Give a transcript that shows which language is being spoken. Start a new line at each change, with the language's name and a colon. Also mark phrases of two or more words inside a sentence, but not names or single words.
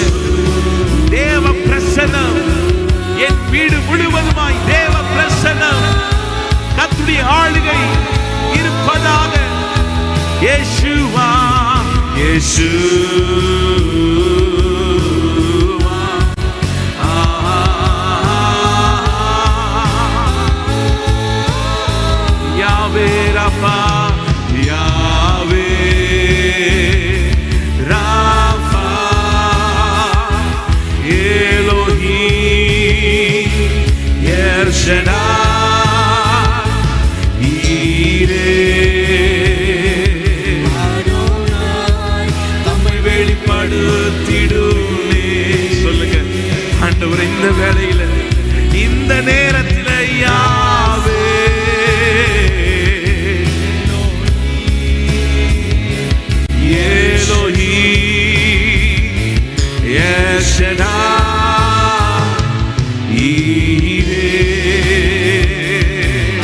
Tamil: தேவ பிரசன்னம் என் வீடு முழுவதுமாய் தேவ பிரசன்னம், கர்த்தருடைய ஆளுகை இருப்பதாக. இயேசுவா Yeshua, Yahweh Rapha, Yahweh Rapha, Elohim, El Shaddai, Yireh, Adonai, தம்மை வெளிப்படுத்திடுமே. சொல்லுங்க ஆண்டவரே, இந்த வேளையில இந்த நேரத்தில் யாவே Elohim, El Shaddai, Yireh,